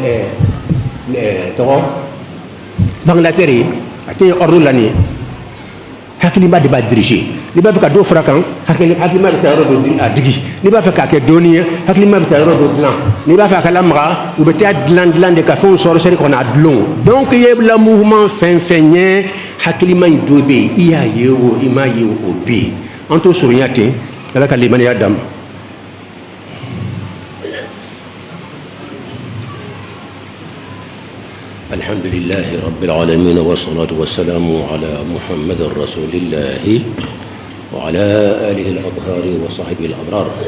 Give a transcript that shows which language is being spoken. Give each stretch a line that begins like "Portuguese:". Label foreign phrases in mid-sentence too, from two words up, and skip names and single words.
Bambara: tɔgɔ Angleterre ye a tɛ ordre la nin ye hakilima de b'a diriger n'i b'a fɛ ka dɔ fara kan hakilima bɛ taa yɔrɔ dɔ a digi n'i b'a fɛ k'a kɛ dɔɔnin ye hakilima bɛ taa yɔrɔ dɔ dilan n'i b'a fɛ a ka lamaga u bɛ taa dilan de ka fɛnw sɔrɔ sɛri kɔnɔ a dulon donc i ye la mouvement fɛn fɛn ye hakilima in dɔ bɛ yen i y'a ye o i m'a ye o bɛ yen an t'o surunya ten ala ka limaniya d'an ma.
Arabic: الحمد لله رب العالمين والصلاة والسلام على محمد رسول الله وعلى آله الأطهار وصحبه الأبرار.